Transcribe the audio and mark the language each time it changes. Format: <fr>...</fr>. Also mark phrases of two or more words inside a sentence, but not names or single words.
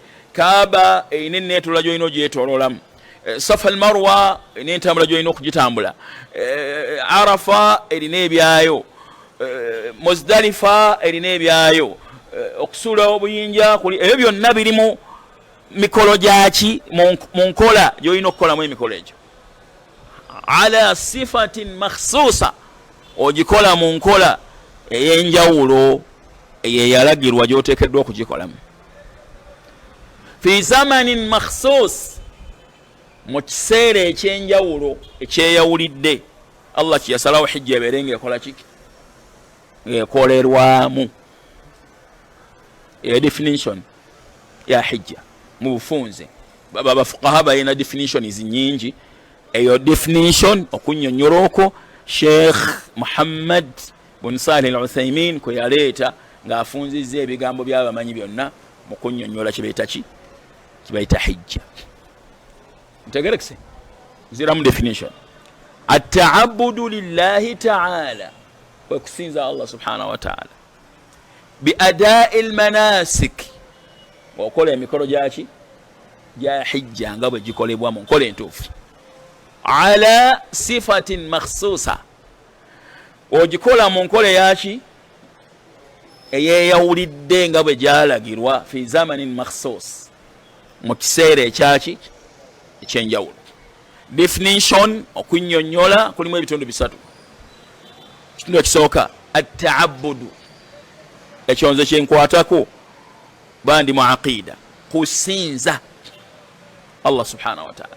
<lg>Kaaba erina enneetola gy'olina ogyetooloolamu, Safa al-Marwa erina entambula gy'olina okugitambula, Arafa erina ebyayo, Muzdalifa erina ebyayo, okusuula obuyinja kuli, ebyo byonna birimu mikolo gyaki mu nkola gy'olina okukolamu emikolo egyo.</lg> <ar>على صفة مخصوصة,</ar> <lg>ogikola mu nkola ey'enjawulo eyeyalagirwa gy'oteekeddwa okugikolamu.</lg> <ar>في زمن مخصوص,</ar> <lg>mu kiseera ekyenjawulo ekyeyawulidde. Allah kiyasalawo hijja ebeere ng'ekola ki? Ng'ekolerwamu. Eyo definition ya hijja mu bufunze. Bafuqaha balina definitions nyingi. Eyo definition okunnyonnyola okwo Sheikh Muhammad bin Salih al-Uthaymin kwe yaleeta ng'afunzizza ebigambo by'abamanyi byonna mu kunnyonnyola kibayita ki? Kibayita hijja. Ntegerekese? Ziramu definition.</lg> <ar>التعبد لله تعالى,</ar> <lg>kwe kusinza Allah</lg> <ar>سبحانه وتعالى. بأداء المناسك,</ar> <lg>okola emikolo gyaki? Gya hijja nga bwe gikolebwa mu nkola entuufu.</lg> <ar>على صفة مخصوصة,</ar> <lg>ogikola mu nkola yaki? Eyeyawulidde nga bwe gyalagirwa.</lg> <ar>في زمن مخصوص,</ar> <lg>mu kiseera ekyaki? Ekyenjawulo. Definition okunnyonnyola kulimu ebitundu bisatu. Ekitundu ekisooka atta'abbudu, ekyonze kyenkwatako bandi mu aqida, kusinza Allah</lg> <ar>سبحانه وتعالى.</ar>